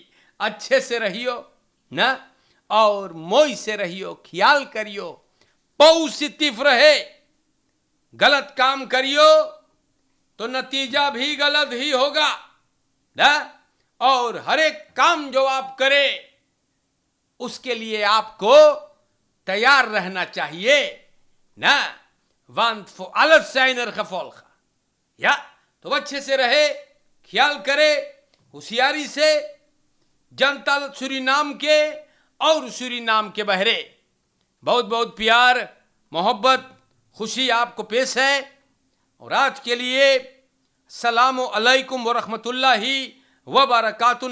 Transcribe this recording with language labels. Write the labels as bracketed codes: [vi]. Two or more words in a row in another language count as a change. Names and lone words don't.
[hns] अच्छे से रहियो ना, और मोई से रहियो, ख्याल करियो, पॉजिटिव रहे। गलत काम करियो तो नतीजा भी गलत ही होगा ना। और हर एक काम जो आप करें उसके लिए आपको तैयार रहना चाहिए ना। [nl] Want voor alles zijn er gevolgen, [hns] या तो अच्छे से रहे, ख्याल करे, होशियारी से। जनता सूरीनाम के और सूरीनाम के बहरे बहुत बहुत प्यार, मोहब्बत, खुशी आपको पेश है। और आज के लिए [ar] سلام عليكم و رحمة الله و بركاته.